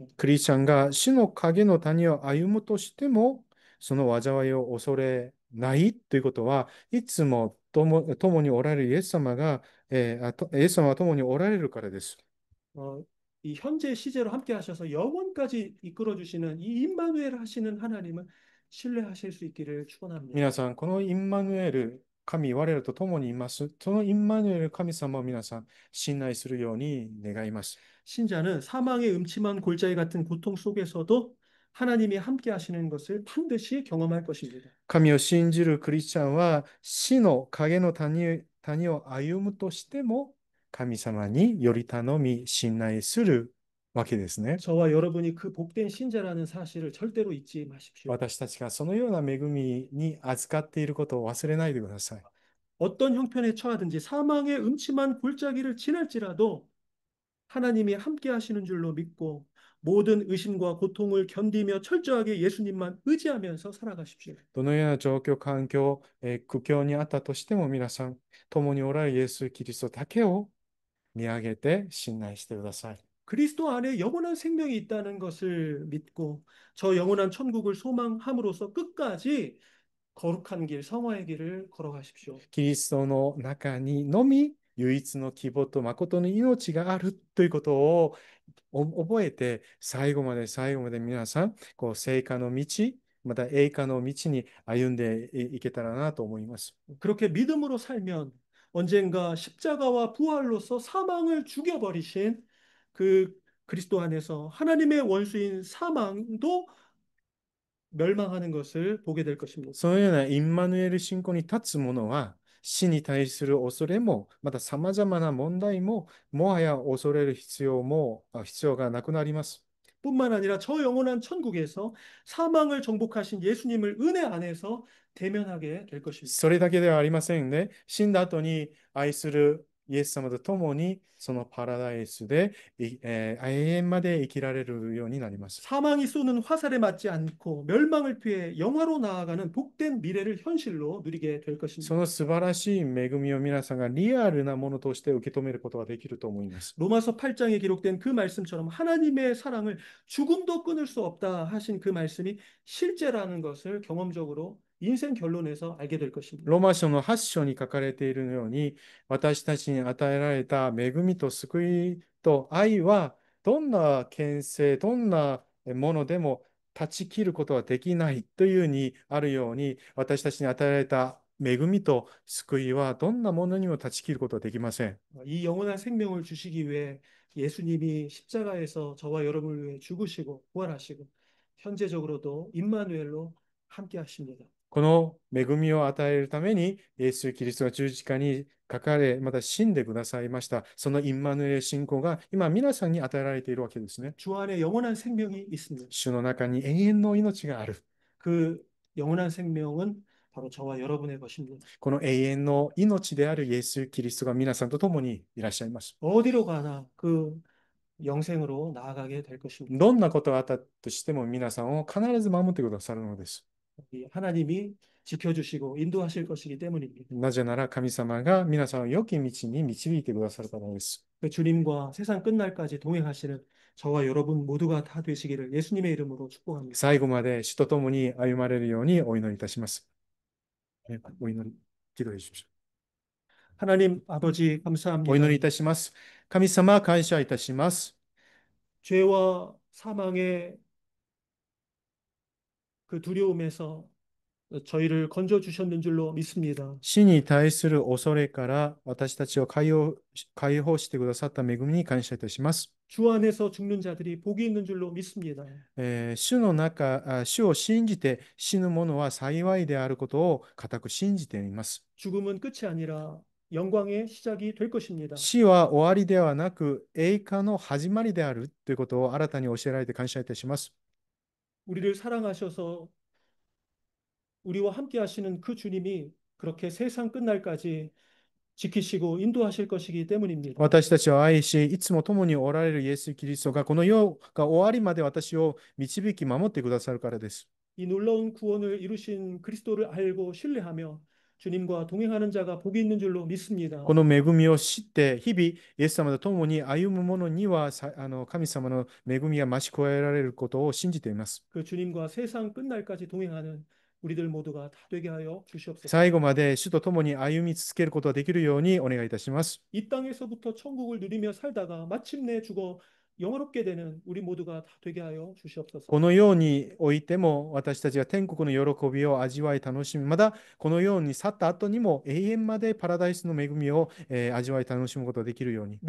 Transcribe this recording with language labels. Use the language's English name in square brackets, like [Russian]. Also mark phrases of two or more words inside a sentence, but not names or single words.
[Japanese] クリスチャンが死の影の谷を歩むとしても、その災いを恐れないということは、いつも共におられるイエス様が、イエス様は共におられるからです。 [Korean] 어, 이 현재 시제로 함께 하셔서 영원까지 이끌어 주시는 이 임마누엘 하시는 하나님을 신뢰하실 수 있기를 축원합니다. [Japanese] 皆さん、このインマヌエル、神、我らと共にいます。そのインマヌエル神様を皆さん、信頼するように願います。 [Korean] 신자는 사망의 음침한 골짜기 같은 고통 속에서도 하나님이 함께 하시는 것을 반드시 경험할 것입니다. [Japanese] 神を信じるクリスチャンは、死の影の谷を歩むとしても、神様により頼み、信頼するわけですね。 [Korean] 저와 여러분이 그 복된 신자라는 사실을 절대로 잊지 마십시오. [Japanese] 私たちがそのような恵みに預かっていることを忘れないでください。 [Korean] 어떤 형편에 처하든지 사망의 음침한 골짜기를 지날지라도 하나님이 함께 하시는 줄로 믿고 모든 의심과 고통을 견디며 철저하게 예수님만 의지하면서 살아가십시오. [Japanese] どのような状況、環境、苦境にあったとしても皆さん、共におられるイエス・キリストだけを見上げて信頼してください。 [Korean] 그리스도 안에 영원한 생명이 있다는 것을 믿고 저 영원한 천국을 소망함으로써 끝까지 거룩한 길, 성화의 길을 걸어가십시오. [Japanese] キリストの中にのみ唯一の希望と誠の命があるということを覚えて、最後まで最後まで皆さん、聖火の道、また栄華の道に歩んでいけたらなと思います。 [Korean] 그렇게 믿음으로 살면 언젠가 십자가와 부활로서 사망을 죽여버리신 그 그리스도 안에서 하나님의 원수인 사망도 멸망하는 것을 보게 될 것입니다. [Japanese] そのようなインマヌエル信仰に立つ者は、死に対する恐れも、また様々な問題も、もはや恐れる必要がなくなります。 [Korean] 뿐만 아니라 저 영원한 천국에서 사망을 정복하신 예수님을 은혜 안에서 대면하게 될 것입니다. [Japanese] それだけではありませんね。死んだ後に愛するイエス様と共に、そのパラダイスで、永遠まで生きられるようになります。 [Korean] 사망이 쏘는 화살에 맞지 않고 멸망을 피해 영화로 나아가는 복된 미래를 현실로 누리게 될 [Japanese] そ [Korean] 것입니다. [Japanese] の素晴らしい恵みを皆さんがリアルなものとして受け止めることができると思います。 [Korean] 로마서 8장에 기록된 그 말씀처럼 하나님의 사랑을 죽음도 끊을 수 없다 하신 그 말씀이 실제라는 것을 경험적으로 인생 결론에서 알게 될 것입니다. [Japanese] ローマ書の8章に書かれているように、私たちに与えられた恵みと救いと愛は、どんな牽制、どんなものでも断ち切ることはできないというふうにあるように、私たちに与えられた恵みと救いは、どんなものにも断ち切ることはできません。 [Korean] 이 영원한 생명을 주시기 위해 예수님이 십자가에서 저와 여러분을 위해 죽으시고 부활하시고 현재적으로도 임마누엘로 함께 하십니다. [Japanese] この恵みを与えるために、イエス・キリストが十字架にかかれ、また死んでくださいました。そのインマヌエル信仰が今皆さんに与えられているわけですね。 [Korean] 주 안에 영원한 생명이 있습니다. [Japanese] 主の中に永遠の命がある。 [Korean] 그 영원한 생명은 바로 저와 여러분의 것입니다. [Japanese] この永遠の命であるイエス・キリストが皆さんと共にいらっしゃいます。 [Korean] 어디로 가나 그 영생으로 나아가게 될 것입니다. [Japanese] どんなことがあったとしても皆さんを必ず守ってくださるのです。 [Korean] 하나님이 지켜주시고 인도하실 것이기 때문입니다. [Japanese] なぜなら神様が皆さんを良き道に導いてくださるからです。 [Korean] 그 주님과 세상 끝날까지 동행하시는 저와 여러분 모두가 다 되시기를 예수님의 이름으로 축복합니다. [Japanese] 最後まで主と共に歩まれるようにお祈りいたします。 [Korean] お祈り、기도해 주십시오。 하나님 아버지 [Japanese] お祈 [Korean] 감사합니다. [Japanese] りいたします。神様、感謝いたします。 [Korean] 죄와 사망의 그 두려움에서 저희를 건져 주셨는 줄로 믿습니다. [Japanese] 死に対する恐れから私たちを解放してくださった恵みに感謝いたします。 [Korean] 주 안에서 죽는 자들이 복이 있는 줄로 믿습니다. [Japanese] 主を信じて死ぬ者は幸いであることを固く信じています。 [Korean] 죽음은 끝이 아니라 영광의 시작이 될 것입니다. [Japanese] 死は終わりではなく栄華の始まりであるということを新たに教えられて感謝いたします。 [Korean] 우리를 사랑하셔서 우리와 함께 하시는 그 주님이 그렇게 세상 끝날까지 지키시고 인도하실 것이기 때문입니다. [Japanese] 私たちを愛し、いつも共におられるイエス・キリストがこの世が終わりまで私を導き守ってくださるからです。 [Korean] 이 놀라운 구원을 이루신 그리스도를 알고 신뢰하며 주님과 동행하는 자가 복이 있는 줄로 믿습니다. [Japanese] この恵みを知って、日々、イエス様と共に歩む者には神様の恵みが増し加えられることを信じています。 [Korean] 그 주님과 세상 끝날까지 동행하는 우리들 모두가 다 되게 하여 주시옵소서. [Japanese] 最後まで主と共に歩み続けることができるようにお願いいたします。 [Korean] 이 땅에서부터 천국을 누리며 살다가 마침내 죽어 영화롭게 되는 우리 모두가 다 되게 하여 주시옵소서. [Japanese] このようにおいても私たちが天国の喜びを味わい楽しみ、またこのように去った後にも永遠までパラダイスの恵みを、味わい楽しむことができるように、